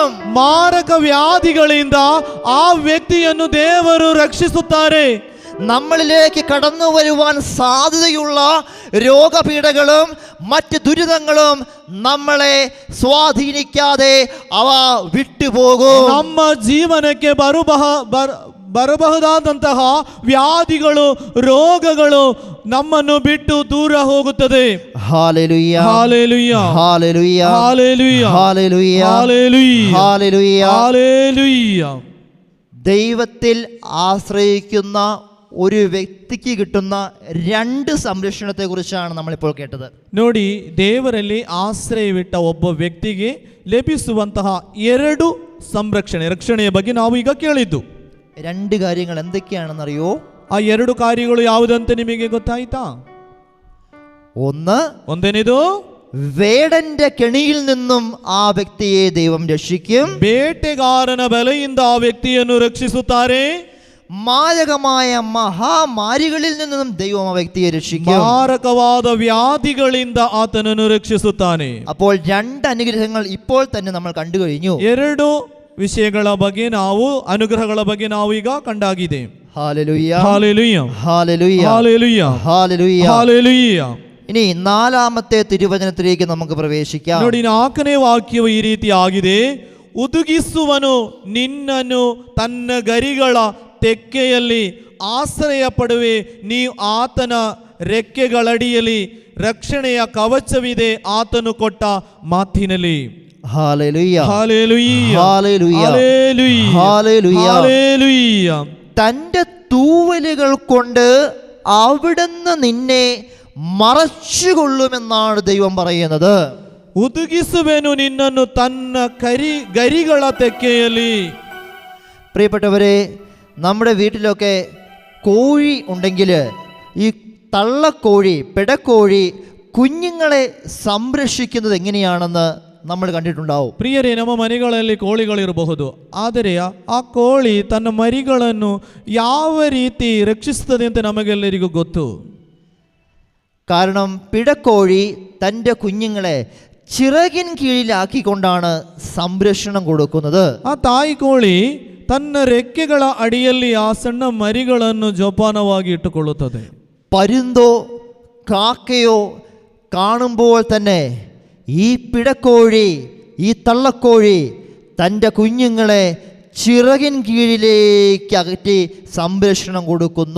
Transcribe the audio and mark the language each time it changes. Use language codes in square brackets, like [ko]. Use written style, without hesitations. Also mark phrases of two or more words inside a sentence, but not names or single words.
[kn] ಮಾರಕ ವ್ಯಾಧಿಗಳಿಂದ ಆ ವ್ಯಕ್ತಿಯನ್ನು ದೇವರು ರಕ್ಷಿಸುತ್ತಾರೆ. [ml] നമ്മളിലേക്ക് കടന്നു വരുവാൻ സാധ്യതയുള്ള രോഗപീഠകളും മറ്റ് ദുരിതങ്ങളും നമ്മളെ സ്വാധീനിക്കാതെ അവ വിട്ടുപോകും. [kn] ನಮ್ಮ ಜೀವನಕ್ಕೆ ಬರಬಹುದಾದಂತಹ ವ್ಯಾಧಿಗಳು, ರೋಗಗಳು ನಮ್ಮನ್ನು ಬಿಟ್ಟು ದೂರ ಹೋಗುತ್ತದೆ. [ml] ഹല്ലേലൂയ, ഹല്ലേലൂയ, ഹല്ലേലൂയ, ഹല്ലേലൂയ, ഹല്ലേലൂയ, ഹല്ലേലൂയ, ഹല്ലേലൂയ. ഹല്ലേലൂയ. ദൈവത്തിൽ ആശ്രയിക്കുന്ന ഒരു വ്യക്തിക്ക് കിട്ടുന്ന രണ്ട് സംരക്ഷണത്തെക്കുറിച്ചാണ് നമ്മളിപ്പോൾ കേട്ടത്. [kn] ನೋಡಿ, ದೇವರಲ್ಲಿ ಆಶ್ರಯವಿಟ್ಟ ಒಬ್ಬ ವ್ಯಕ್ತಿಗೆ ಲಭಿಸುವಂತಹ ಎರಡು ರಕ್ಷಣೆಯ ಬಗ್ಗೆ ನಾವು ಈಗ ಕೇಳಿದ್ದು. [ml] രണ്ട് കാര്യങ്ങൾ എന്തൊക്കെയാണെന്നറിയോ? [kn] ಆ ಎರಡು ಕಾರ್ಯಗಳು ಯಾವುದಂತೆ ನಿಮಗೆ ಗೊತ್ತಾಯ್ತಾ? ಒಂದನೇದು, [ml] വേടന്റെ കെണിയിൽ നിന്നും ആ വ്യക്തിയെ ദൈവം രക്ഷിക്കും. [kn] ಬೇಟೆಗಾರನ ಬಲೆಯಿಂದ ಆ ವ್ಯಕ್ತಿಯನ್ನು ರಕ್ಷಿಸುತ್ತಾರೆ. [ml] മാരകമായ മഹാമാരികളിൽ നിന്നും ദൈവം ആ വ്യക്തിയെ രക്ഷിക്കും. [kn] മാരകವಾದ ವ್ಯಾಧಿಗಳಿಂದ ಆತನನ್ನು ರಕ್ಷಿಸುತ್ತಾನೆ. [ml] അപ്പോൾ രണ്ട് അനുഗ്രഹങ്ങൾ ഇപ്പോൾ തന്നെ നമ്മൾ കണ്ടു കഴിഞ്ഞു. [kn] ಎರಡು ವಿಷಯಗಳ ಬಗ್ಗೆ ನಾವು, ಅನುಗ್ರಹಗಳ ಬಗ್ಗೆ ನಾವು ಈಗ ಕಂಡಾಗಿದೆ. [ml] ഹല്ലേലൂയ, ഹല്ലേലൂയ, ഹല്ലേലൂയ, ഹല്ലേലൂയ, ഹല്ലേലൂയ, ഹല്ലേലൂയ. ഇനി നാലാമത്തെ തിരുവചനത്തിലേക്ക് നമുക്ക് പ്രവേശിക്കാം. [kn] ನೋಡಿ, 4ನೇ ವಾಕ್ಯವು ಈ ರೀತಿ ಆಗಿದೆ. ಉದುಗಿಸುವನು ನಿನ್ನನ್ನು ತನ್ನ ಗರಿಗಳ ತೆಕ್ಕೆಯಲ್ಲಿ ಆಶ್ರಯ ಪಡುವೆ, ನೀವು ಆತನ ರೆಕ್ಕೆಗಳಡಿಯಲ್ಲಿ ರಕ್ಷಣೆಯ ಕವಚವಿದೆ ಆತನು ಕೊಟ್ಟ ಮಾತಿನಲ್ಲಿ. [ml] ഹല്ലേലൂയ, ഹല്ലേലൂയ, ഹല്ലേലൂയ, ഹല്ലേലൂയ, ഹല്ലേലൂയ. തന്റെ തൂവലുകൾ കൊണ്ട് അവിടുന്ന് നിന്നെ മറച്ചുകൊള്ളുമെന്നാണ് ദൈവം പറയുന്നത്. [kn] ಉತುಕಿಸುವೆನ್ನು ನಿನ್ನನ್ನು ತನ್ನ ಗರಿಗಳ ತೆಕ್ಕೆಯಲ್ಲಿ. [ml] പ്രിയപ്പെട്ടവരെ, നമ്മുടെ വീട്ടിലൊക്കെ കോഴി ഉണ്ടെങ്കിൽ ഈ തള്ളക്കോഴി, പിടക്കോഴി കുഞ്ഞുങ്ങളെ സംരക്ഷിക്കുന്നത് എങ്ങനെയാണെന്ന് നമ്മൾ കണ്ടിട്ടുണ്ടാവും. [kn] ಪ್ರಿಯರೇ, ನಮ್ಮ ಮನೆಗಳಲ್ಲಿ ಕೋಳಿಗಳಿರಬಹುದು, ಆದರೆ ಆ ಕೋಳಿ ತನ್ನ ಮರಿಗಳನ್ನು ಯಾವ ರೀತಿ ರಕ್ಷಿಸುತ್ತದೆ ಅಂತ ನಮಗೆಲ್ಲರಿಗೂ ಗೊತ್ತು. [ml] കാരണം പിടക്കോഴി തൻ്റെ കുഞ്ഞുങ്ങളെ ചിറകിൻ കീഴിലാക്കിക്കൊണ്ടാണ് സംരക്ഷണം കൊടുക്കുന്നത്. [kn] ಆ ತಾಯಿ ಕೋಳಿ ತನ್ನ ರೆಕ್ಕೆಗಳ ಅಡಿಯಲ್ಲಿ ಆ ಸಣ್ಣ ಮರಿಗಳನ್ನು ಜೋಪಾನವಾಗಿ ಇಟ್ಟುಕೊಳ್ಳುತ್ತದೆ. [ml] പരുന്തോ കാക്കയോ കാണുമ്പോൾ തന്നെ ഈ പിടക്കോഴി, ഈ തള്ളക്കോഴി തൻ്റെ കുഞ്ഞുങ്ങളെ ചിറകിൻ കീഴിലേക്ക് അകറ്റി സംരക്ഷണം കൊടുക്കുന്നു.